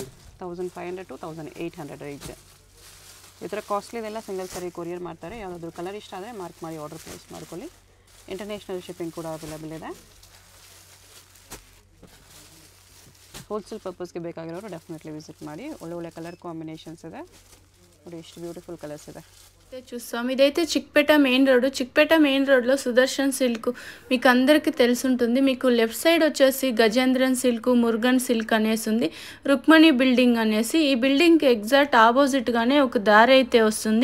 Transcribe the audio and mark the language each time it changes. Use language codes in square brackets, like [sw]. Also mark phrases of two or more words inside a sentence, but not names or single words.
[kn] 1500 to 1800 ರೇಂಜ್. ಈ ಥರ ಕಾಸ್ಟ್ಲಿದೆಲ್ಲ [en] single saree [kn] ಕೊರಿಯರ್ ಮಾಡ್ತಾರೆ. ಯಾವುದಾದ್ರೂ ಕಲರ್ ಇಷ್ಟ ಆದರೆ ಮಾರ್ಕ್ ಮಾಡಿ [en] order place [kn] ಮಾಡ್ಕೊಳ್ಳಿ. [en] international shipping [kn] ಕೂಡ ಅವೈಲೇಬಲ್ ಇದೆ. [en] wholesale purposeಗೆ [kn] ಬೇಕಾಗಿರೋರು [en] definitely visit [kn] ಮಾಡಿ. ಒಳ್ಳೊಳ್ಳೆ [en] colour combinations [kn] ಇದೆ ನೋಡಿ, ಎಷ್ಟು [en] beautiful colours [kn] ಇದೆ. [te] చూస్తాం. ఇదైతే చిక్పేట [en] main roadలో [te] సుదర్శన్ సిల్క్ మీకు అందరికీ తెలుసుంటుంది. మీకు [en] left side [te] వచ్చేసి గజేంద్రన్ సిల్క్, మురుగన్ సిల్క్ అనేసి ఉంది. రుక్మణి బిల్డింగ్ అనేసి, ఈ బిల్డింగ్ కి [en] exact opposite [te] గానే ఒక దారి అయితే వస్తుంది.